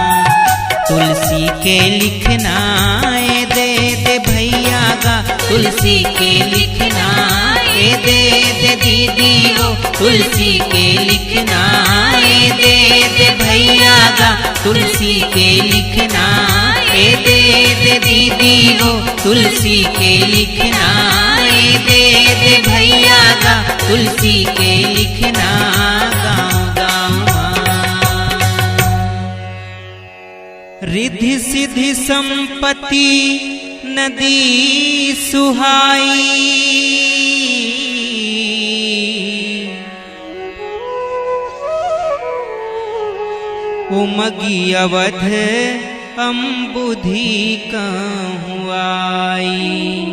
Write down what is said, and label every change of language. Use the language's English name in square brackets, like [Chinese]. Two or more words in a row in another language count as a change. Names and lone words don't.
[Chhattisgarhi] तुलसी के लिखना दे दे भैया गा तुलसी के लिखना दे दे दीदी गो तुलसी के लिखना दे दे भैया गा तुलसी के लिखना दे दे दीदी गो तुलसी के लिखना दे दे भैया लागा तुलसी के लिखना गाँव गाँव। [Awadhi] रिद्धि सिद्धि संपत्ति नदी सुहाई, उमगी अवध अम्बुधि कहूँ आई।